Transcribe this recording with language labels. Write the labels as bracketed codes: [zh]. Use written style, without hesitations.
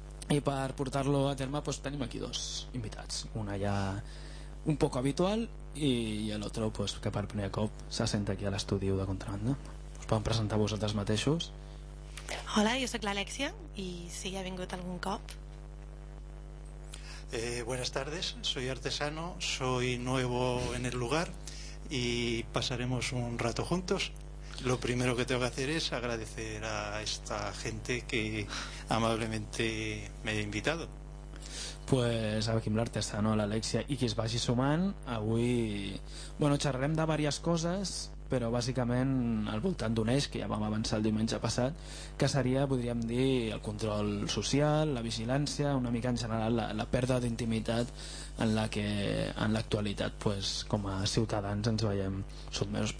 [ca] I per portar-lo a terme, doncs, tenim aquí dos invitats. Una ja un poc habitual i l'altra, doncs, que per primer cop se sent aquí a l'estudi de Contrabanda. Us podem presentar vosaltres mateixos. Hola, jo sóc l'Alexia i sí, ha vingut algun cop. [es] Buenas tardes, soy artesano, soy nuevo en el lugar y pasaremos un rato juntos. Lo primero que tengo que hacer es agradecer a esta gente que amablemente me ha invitado. [ca] Pues aquí l'artesano, l'Alexia, i qui es vagi sumant, avui bueno, xerrem de diverses coses, però bàsicament al voltant d'un eix que ja vam avançar el diumenge passat, que seria, podríem dir, el control social, la vigilància, una mica en general la pèrdua d'intimitat en la que en l'actualitat pues, com a ciutadans ens veiem sotmesos.